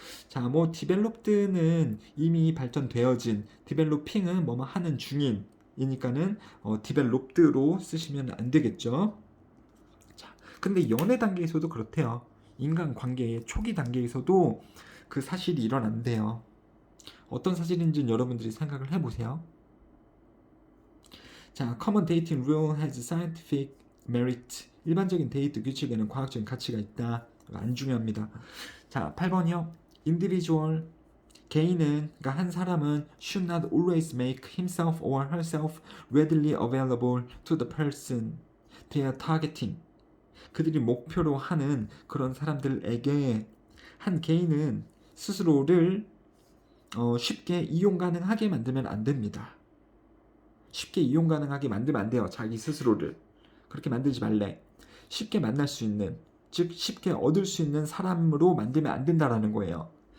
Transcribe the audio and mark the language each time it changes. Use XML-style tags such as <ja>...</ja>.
<ko>자, 뭐 developed는 이미 발전되어진, developing은 뭐뭐 하는 중인 이니까는 developed로 쓰시면 안 되겠죠. 자, 근데 연애 단계에서도 그렇대요. 인간 관계의 초기 단계에서도 그 사실이 일어난대요. 어떤 사실인지는 여러분들이 생각을 해보세요.</ko> <en>자, common dating rule has scientific merit.</en> <ko>일반적인 데이트 규칙에는 과학적인 가치가 있다. 안 중요합니다. 자, 8번이요.</ko> <en>individual</en> <ko>개인은 그러니까 한 사람은</ko> <en>should not always make himself or herself readily available to the person they are targeting.</en> <ko>그들이 목표로 하는 그런 사람들에게 한 개인은 스스로를 쉽게 이용 가능하게 만들면 안 됩니다. 쉽게 이용 가능하게 만들면 안 돼요. 자기 스스로를. 그렇게 만들지 말래. 쉽게 만날 수 있는, 즉 쉽게 얻을 수 있는 사람으로 만들면 안 된다라는 거예요.</ko>